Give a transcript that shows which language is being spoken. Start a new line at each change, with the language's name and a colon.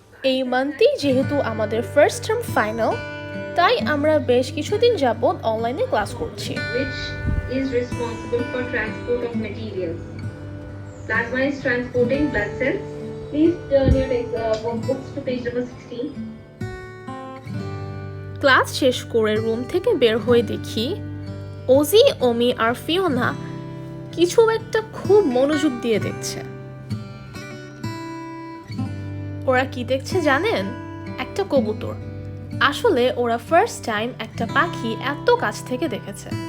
Bangla: এই মান্থই যেহেতু আমাদের ফার্স্ট টার্ম ফাইনাল, তাই আমরা বেশ কিছুদিন যাবত অনলাইনে ক্লাস করছি।
English: Which is responsible for transport of materials. Plasma is transporting blood cells. Please turn your books to page number 16.
Bangla: Class শেষ করে রুম থেকে বের হয়ে দেখি ওজি, ওমি আর ফিওনা কিছু একটা খুব মনোযোগ দিয়ে দেখছে। ওরা কি দেখছে জানেন? একটা কবুতর। আসলে ওরা ফার্স্ট টাইম একটা পাখি এত কাছ থেকে দেখেছে।